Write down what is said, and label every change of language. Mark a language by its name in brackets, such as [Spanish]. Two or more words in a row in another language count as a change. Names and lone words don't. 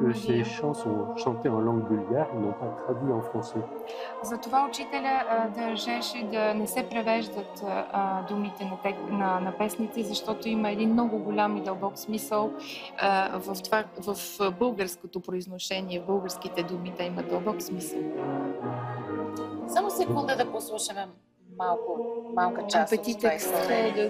[French] que ces [Bulgarian] магия. [French] chants sont chantés en langue bulgare, ils n'ont pas traduit en français. [Bulgarian] Затова учителя държеше да не се превеждат думите на песните, защото има един много голям и дълбок смисъл в българското произношение, в българските думи да имат дълбок смисъл. Само секунда да послушаме малка [French] Un [Bulgarian] част от [French] petit [Bulgarian] това [French] extrait [Bulgarian] изпълнение.